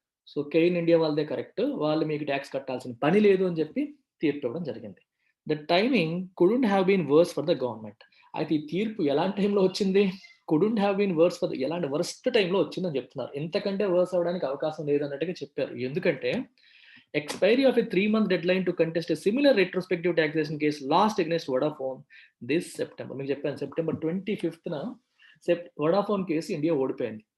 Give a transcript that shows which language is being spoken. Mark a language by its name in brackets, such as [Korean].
[Telugu] So Cain India వాళ్ళదే correct, వాళ్ళు మీకు ట్యాక్స్ కట్టాల్సిన పని లేదు అని చెప్పి తీర్పు ఇవ్వడం జరిగింది. [English] The timing couldn't have been worse for the government. [Telugu] అయితే ఈ తీర్పు ఎలాంటి టైంలో వచ్చింది? [English] couldn't have been worse for [Telugu] ఎలాంటి వర్స్ట్ టైంలో వచ్చిందని చెప్తున్నారు. ఎంతకంటే వర్స్ అవడానికి అవకాశం లేదన్నట్టుగా చెప్పారు. ఎందుకంటే [English] expiry of a 3-month deadline to contest a similar retrospective taxation case lost against Vodafone this September. [Telugu] మీకు చెప్పాను సెప్టెంబర్ 25న వడాఫోన్ కేసు ఇండియా ఓడిపోయింది.